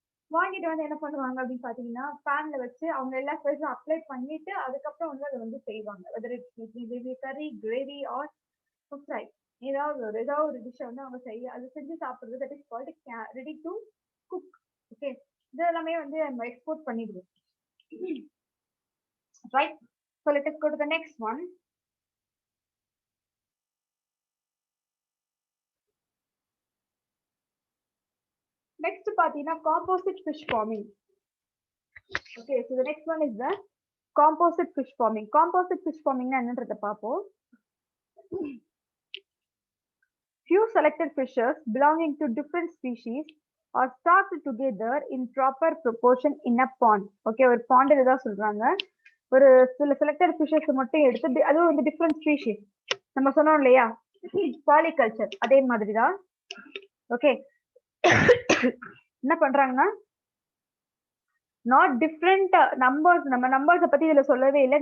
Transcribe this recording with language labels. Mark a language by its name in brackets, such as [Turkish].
[Tamil] வாங்கிட்டு வந்து என்ன பண்ணுவாங்க அப்படின்னு பார்த்தீங்கன்னா, பேன்ல வச்சு அவங்க எல்லா ஸ்பைஸும் அப்ளை பண்ணிட்டு, அதுக்கப்புறம் வந்து அத வந்து செய்வாங்க. [English] Whether it's curry, gravy or fry. [Tamil] ஏதாவது ஒரு டிஷ்ஷ வந்து அவங்க அது செஞ்சு சாப்பிடுறது [English] That is called ready to cook. [Tamil] Okay. இது எல்லாமே வந்து நம்ம எக்ஸ்போர்ட் பண்ணிடுவோம். [English] Right? So let us go to the next one. Next [Tamil] பார்த்தீங்கன்னா [English] composite fish farming. Okay, so the next one is the composite fish farming. [Tamil] Composite fish farming என்னன்றத பார்ப்போம். [English] Few selected fishes belonging to different species are stocked together in proper proportion in a pond. [Tamil] Okay, ஒரு pond தான் சொல்றாங்க. ஒரு சில selected fishes மட்டும் எடுத்து அதுவும் வந்து different species. நம்ம சொன்னோம் இல்லையா? பாலிகல்ச்சர் அதே மாதிரி தான். ஓகே. என்ன பண்றாங்கன்னா [English] not different numbers [Tamil] நம்ம நம்பர்ஸை பத்தி இதுல சொல்லவே இல்லை.